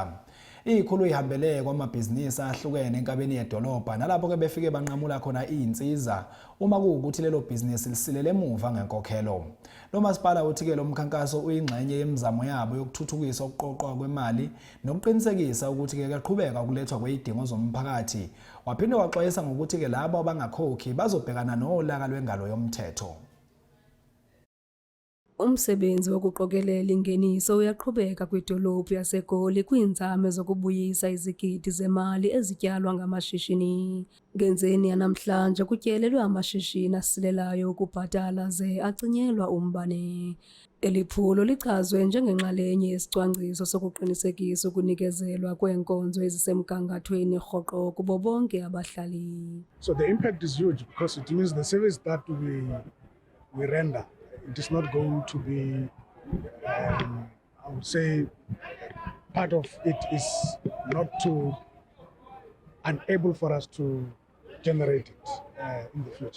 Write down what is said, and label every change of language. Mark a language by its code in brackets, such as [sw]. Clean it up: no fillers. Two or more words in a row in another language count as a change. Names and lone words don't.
[zu] Ikhulu ihambele kwamabhizinisi ahlukene enkabeni yedolobha nalapho ke befike banqamula khona izinsiza uma kuwukuthi lelo bhizinisi lisilele emuva ngenkokhelo. Lo masipala uthi ke lo mkhankaso uyingxenye yemizamo yabo yokuthuthukisa ukuqoqwa kwemali nokuqinisekisa ukuthi ke kaqhubeka ukulethwa kwezidingo zomphakathi. Waphinde waxwayisa ngokuthi ke labo abangakhokhi bazobhekana nolaka lwengalo yomthetho. [xh] Umsebenzi wokuqokelela ingeniso uyaqhubeka kwidolophu yaseGoli kwiinzame zokubuyisa izigidi zemali ezityalwa ngamashishini. Ngenzeni yanamhlanje kutyelelwe amashishini asilelayo ukubhatala ze acinyelwa umbane. Eli phulo lichazwe njengenxalenye yesicwangciso sokuqinisekisa ukunikezelwa kweenkonzo ezisemgangathweni rhoqo kubo bonke abahlali. [en] So the impact is huge because it means the service that we render, it is not going to be, I would say, part of it is not to unable for us to generate it in the future.